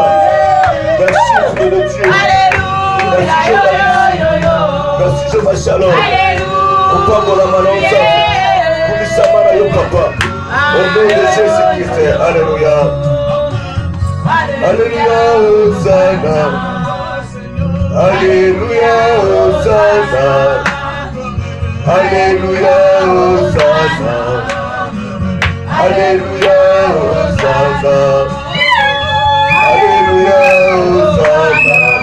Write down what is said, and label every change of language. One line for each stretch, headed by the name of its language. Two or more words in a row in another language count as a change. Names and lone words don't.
French: Merci, Dieu de Dieu. Merci, Jehovah. Merci, Jehovah Shalom. Papa, pour la malonza. Pour les samana, yo, papa. Au nom de Jésus-Christ. Alléluia. Alléluia, Hosanna. Alléluia, Hosanna. Alléluia, Hosanna. Alléluia, Hosanna. Alléluia, Hosanna.